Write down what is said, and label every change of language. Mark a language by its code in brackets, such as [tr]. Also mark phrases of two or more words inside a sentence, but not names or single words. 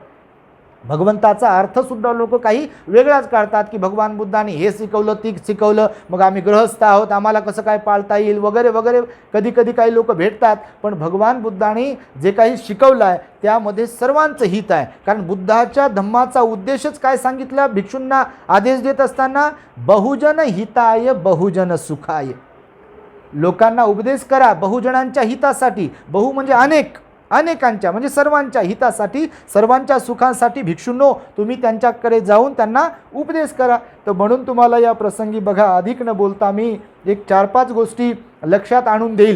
[mr] भगवंताचा अर्थसुद्धा लोक काही वेगळाच काढतात की भगवान बुद्धांनी हे शिकवलं, ती शिकवलं, मग आम्ही गृहस्थ आहोत, आम्हाला कसं काय पाळता येईल वगैरे वगैरे. कधी कधी काही लोक भेटतात, पण भगवान बुद्धांनी जे काही शिकवलं आहे त्यामध्ये सर्वांचं हित आहे. कारण बुद्धाच्या धम्माचा उद्देशच काय सांगितलं भिक्षूंना आदेश देत असताना? [pi] बहुजन हिताय बहुजन सुखाय. [mr] लोकांना उपदेश करा बहुजनांच्या हितासाठी. बहु म्हणजे अनेक, अनेकांच्या म्हणजे सर्वांच्या हितासाठी, सर्वांच्या सुखासाठी भिक्षूंनो तुम्ही त्यांच्याकडे जाऊन त्यांना उपदेश करा. तर म्हणून तुम्हाला या प्रसंगी बघा, अधिक न बोलता मी एक 4-5 गोष्टी लक्षात आणून देईल.